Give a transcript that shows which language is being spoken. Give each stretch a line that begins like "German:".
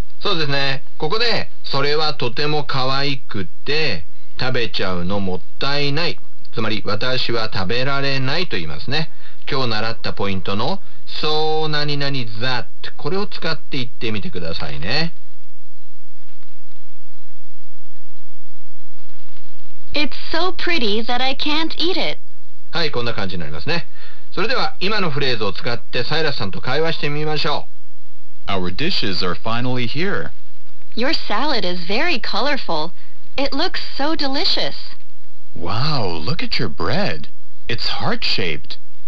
Japanese: そうですね、ここでそれはとても可愛くて食べちゃうのもったいない、つまり私は食べられないと言いますね。今日習ったポイントのSo 何々 that、 これを使って言ってみてくださいね。
English: It's so pretty that I can't eat it。
Japanese: はい、こんな感じになりますね。それでは今のフレーズを使ってサイラスさんと会話してみましょう。
English: Our dishes are finally here. Your salad is very colorful. It looks so delicious. Wow, look at your bread. It's heart-shaped.